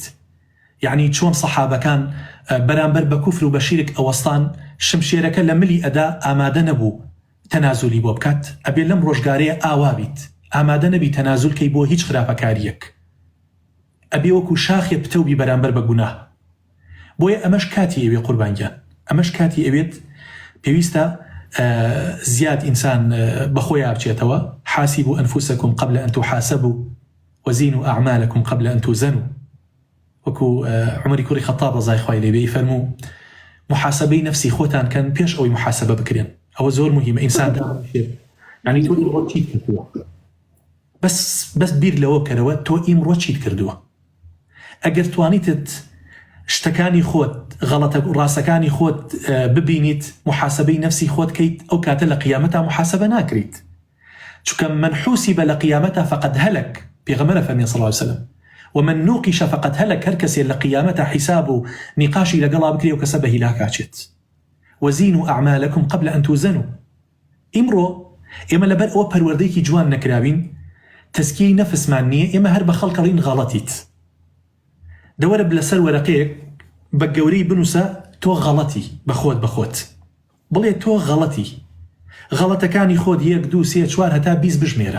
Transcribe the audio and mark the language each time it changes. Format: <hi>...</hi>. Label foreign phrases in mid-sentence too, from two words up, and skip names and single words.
<ckb>یعنی چۆن سەحابەکان بەرامبەر بە کوفر و بە شیرک ئەوەستان شمشێرەکە لە ملی ئەدا ئامادە نەبوو تەنازولی بۆ بکات، ئەبێ لەم ڕۆژگارەیە ئاوا بیت، ئامادە نەبی تەنازولکەی بۆ هیچ خراپەکاریەک، ئەبێ وەکو شاخێ پتەوبی بەرامبەر بە گوناه. بۆیە ئەمەش کاتی ئەوێ قوربانگیان، ئەمەش کاتی ئەوێت پێویستە زیاد ئینسان بەخۆی بچێتەوە.</ckb> <ar>حاسبوا أنفسكم قبل أن تحاسبوا وزينوا أعمالكم قبل أن توزنوا.</ar> <ckb>وەکو عمەری کوڕی خەتاب ڕەزای خوای لێ بێ فەرموو محاسبەی نەفسی خۆتان کەن پێش ئەوەی محاسبە بکرێن. ئەوە زۆر مهمە. ئینسان یعنی تۆ ئیمڕۆ چیت کردووە، بەس بیر لەوە بکەرەوە تۆ ئیمڕۆ چیت کردووە. ئەگەر توانیتت شتەکانی خۆت غەڵەتە ڕاستەکانی خۆت ببینیت محاسبەی نەفسی خۆت کەیت ئەو کاتە لە قیامەتە محاسبە ناکریت. چونکە</ckb> <ar>من حوسب</ar> <ckb>لە قیامەتە</ckb> <ar>فقد هەلەک،</ar> <ckb>پێغەمبەر فەرمی</ckb> <ar>صلی الله عليه وسلم ومن نوقش فقد هلك،</ar> <ckb>هەر کەسێ لە قیامەتە حیساب و نیقاشی لەگەڵا بکرێ و کەسە بە هیلاک ئاچێت.</ckb> <ar>وزینوا أعمالكم قبل أن توزنوا.</ar> <ckb>ئیمڕۆ ئێمە لەبەر ئەوە پەروەردەیەکی جوان نەکراوین، تەزکیەی نەفسمان نییە، ئێمە هەر بە خەڵکەڵین غەڵەتیت. دەوەرە لەسەر وەرەقەیەک بە گەورەی بنووسە تۆ غەڵەتی بەخۆت بڵێ تۆ غەڵەتی، غەڵەتەکانی خۆت 1 2 3 4 هەتا 20 بژمێرە.</ckb>